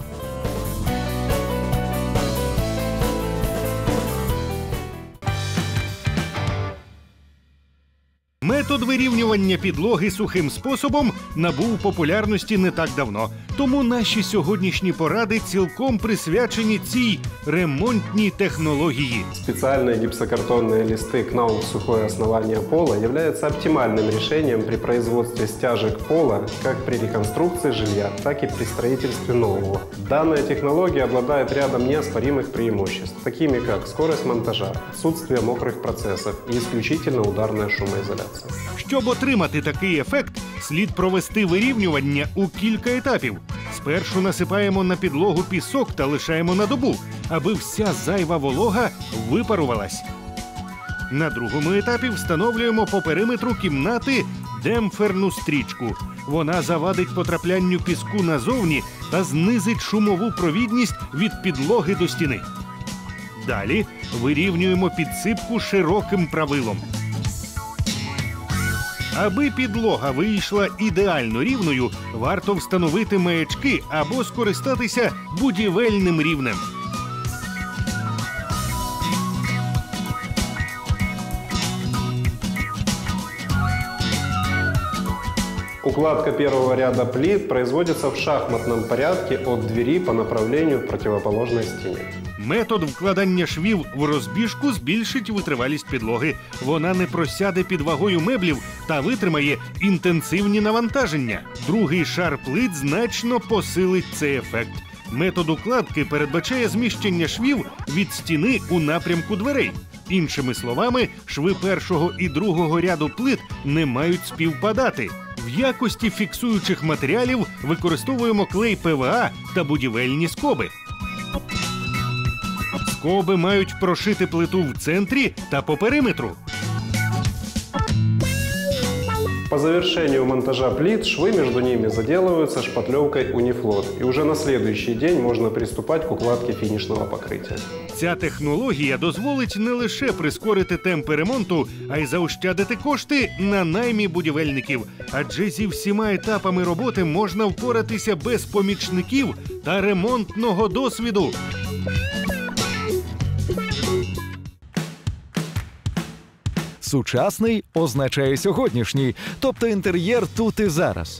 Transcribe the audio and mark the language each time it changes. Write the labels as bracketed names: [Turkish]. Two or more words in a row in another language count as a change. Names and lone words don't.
[Ukrainian] Метод вирівнювання підлоги сухим способом набув популярності не так давно. Тому наші сьогоднішні поради цілком присвячені цій ремонтній технології. [Russian] Специальные гипсокартонные листы «Кнаuf сухое основание пола» являются оптимальным решением при производстве стяжек пола как при реконструкции жилья, так и при строительстве нового. Данная технология обладает рядом неоспоримых преимуществ, такими как скорость монтажа, отсутствие мокрых процессов и исключительно ударная шумоизоляция. [Ukrainian] Щоб отримати такий ефект, слід провести вирівнювання у кілька етапів. Спершу насипаємо на підлогу пісок та лишаємо на добу, аби вся зайва волога випарувалась. На другому етапі встановлюємо по периметру кімнати демпферну стрічку. Вона завадить потраплянню піску назовні та знизить шумову провідність від підлоги до стіни. Далі вирівнюємо підсипку широким правилом. Аби підлога вийшла ідеально рівною, варто встановити маячки або скористатися будівельним рівнем. [Russian] Укладка первого ряда плит производится в шахматном порядке от двери по направлению к противоположной стене. [Ukrainian] Метод вкладання швів в розбіжку збільшить витривалість підлоги. Вона не просяде під вагою меблів та витримає інтенсивні навантаження. Другий шар плит значно посилить цей ефект. Метод укладки передбачає зміщення швів від стіни у напрямку дверей. Іншими словами, шви першого і другого ряду плит не мають співпадати. В якості фіксуючих матеріалів використовуємо клей ПВА та будівельні скоби. Скоби мають прошити плиту в центрі та по периметру. [Russian] По завершению монтажа плит швы между ними заделываются шпатлевкой Унифлот. И уже на следующий день можно приступать к укладке финишного покрытия. [Ukrainian] Ця технологія дозволить не лише прискорити темпи ремонту, а й заощадити кошти на наймі будівельників. Адже зі всіма етапами роботи можна впоратися без помічників та ремонтного досвіду. Сучасний означає сьогоднішній, тобто інтер'єр тут і зараз.